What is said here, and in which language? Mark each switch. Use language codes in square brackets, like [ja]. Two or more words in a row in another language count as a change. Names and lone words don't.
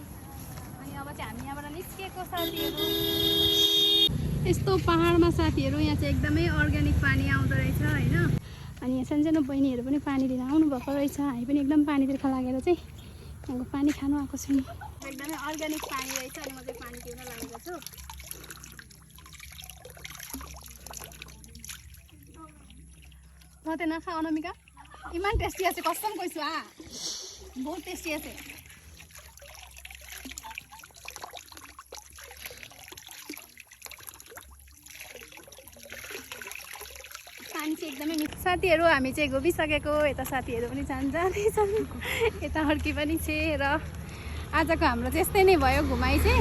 [ne] अनि अब चाहिँ हामी यहाँबाट निस्किएको साथीहरू, यस्तो पाहाडमा साथीहरू यहाँ चाहिँ एकदमै अर्ग्यानिक पानी आउँदो रहेछ होइन। अनि यहाँ सानसानो बहिनीहरू पनि पानी लिन आउनुभएको रहेछ। हामी पनि एकदम पानी तिर्ख लागेर चाहिँ यहाँको पानी खानु आएको छौँ। एकदमै अर्ग्यानिक पानी रहेछ। अनि म चाहिँ पानी पिउन लागेको छु। [as] মতে না খাও অনামিকা, ইমান টেষ্টি আছে, কসম কৈছো বহুত টেষ্টি আছে। [ne] पानी चाहिँ एकदमै मिठो। साथीहरू हामी चाहिँ घुमिसकेको, यता साथीहरू पनि जाँदैछन्, यता हर्की पनि छ। र आजको हाम्रो चाहिँ यस्तै नै भयो घुमाइ चाहिँ।